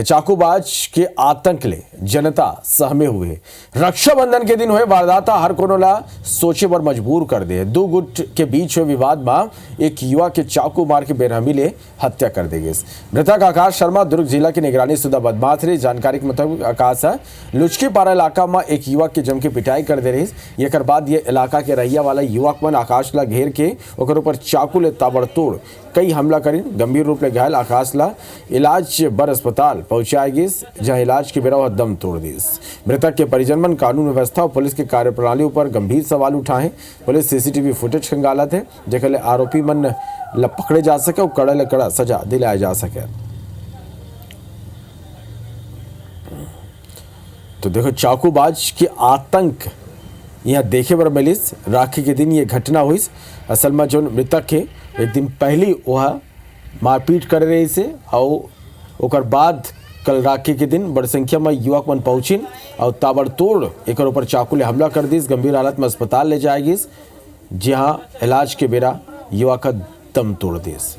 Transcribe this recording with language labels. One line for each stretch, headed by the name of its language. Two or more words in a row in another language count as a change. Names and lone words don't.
Chhattisgarhi: चाकूबाज के आतंक ले जनता सहमे हुए। रक्षाबंधन के दिन हुए वारदात हर कोनो ला सोचे पर मजबूर कर दे। दो गुट के बीच हुए विवाद में एक युवा के चाकू मार के बेरहमी ले हत्या कर दी गई। मृतक आकाश शर्मा दुर्ग जिला की निगरानी शुदा बदमाश रही। जानकारी के मुताबिक आकाश लुचकी पारा इलाका में एक युवक के जम के पिटाई कर दे रही। एक बाद ये इलाका के रहिया वाला युवक मन आकाश ला घेर के ओकर ऊपर चाकू ले ताबड़तोड़ कई हमला करी। गंभीर रूप ले घायल आकाश ला इलाज बर अस्पताल पहुंचाई गई, जहां इलाज के बेरा दम तोड़ दी। मृतक के परिजन मन कानून व्यवस्था और पुलिस के कार्यप्रणाली पर गंभीर सवाल उठाए। पुलिस सीसीटीवी फुटेज खंगालत है जेकर ले आरोपी मन ला पकड़े जा सके और कड़ा ले कड़ा सजा दिलाया जा सके। तो देखो चाकूबाज के आतंक यहाँ देखे बर मिलिस। राखी के दिन ये घटना हुई। असल में जो मृतक के एक दिन पहले वह मारपीट कर रही से और ओकर बाद कल राखी के दिन बड़ी संख्या में युवक मन पहुंचिन और ताबड़तोड़ एक ऊपर चाकू ले हमला कर दी। गंभीर हालत में अस्पताल ले जाएगी, जहां इलाज के बेरा युवा का दम तोड़ दी।